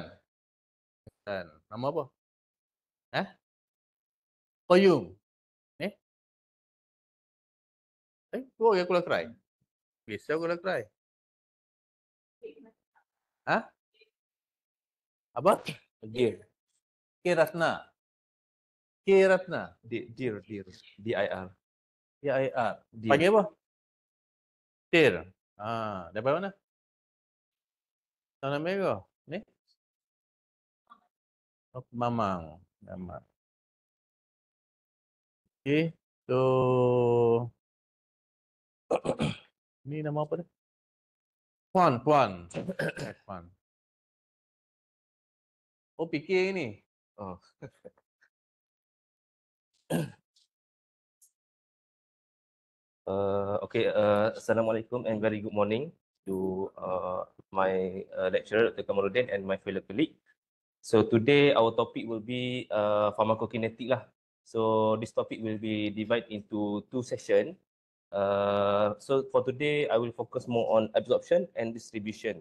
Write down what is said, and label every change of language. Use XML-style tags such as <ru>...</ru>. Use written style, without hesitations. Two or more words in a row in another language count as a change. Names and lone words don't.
<ms>Intan. Nama apa? Koyum. Eh? Oh, ya aku dah try. Biasa aku dah try. Hah? Apa? Dir. K Ratna. K Ratna. Dir. DIR. DIR. Dir. Panggil apa? Tir. Daripada mana? Tanah Merah. Ni? Oh, Mamang. Mamang. Okay. So, ni nama apa dah? Puan. Puan. Oh, PK ni. Oh. Okay.</ms> <en>Assalamualaikum and very good morning to my lecturer, Dr. Kamarudin, and my fellow colleague. So today our topic will be pharmacokinetic lah. So this topic will be divided into two sessions. So for today, I will focus more on absorption and distribution.</en>